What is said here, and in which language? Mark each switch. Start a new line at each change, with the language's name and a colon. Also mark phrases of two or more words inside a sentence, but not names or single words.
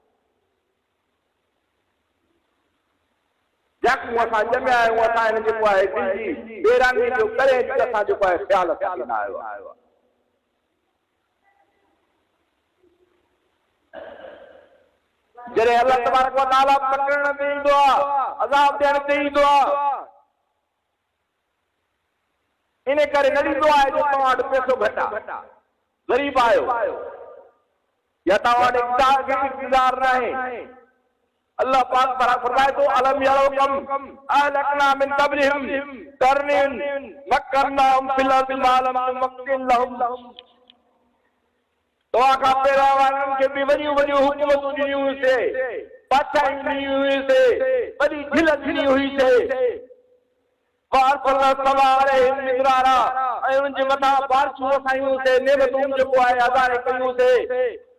Sindhi: याकूब असां ॼमिया आहियूं, असां हिन जेको आहे दिल जी वेरानी जो करे असां जेको आहे ख़्याल कंदा आयो आहे। जॾहिं
Arabic: الله تبارك وتعالى
Sindhi: पकड़ण ते ईंदो आहे, अज़ाब ॾियण ते ईंदो आहे, इन करे न ॾींदो आहे जो तव्हां वटि पैसो घटि आहे, ग़रीब आहियो या तव्हां वटि इक़्तिदार न आहे।
Arabic: अल्लाह पाक फरमाए थो ألم يروا كم أهلكنا من قبلهم قرن مكناهم في الأرض ما لم نمكن لهم.
Sindhi: तव्हां खां पहिरियां वारनि खे बि वॾियूं वॾियूं हुकूमतूं ॾिनियूं हुयूंसीं, बादशाहियूं ॾिनियूं हुयूंसीं, वॾी झिल ॾिनी हुईसीं। ऐं उनजे मथां बारिशूं वसायूंसीं, नेमतूं जेको आहे अदारे कयूंसीं।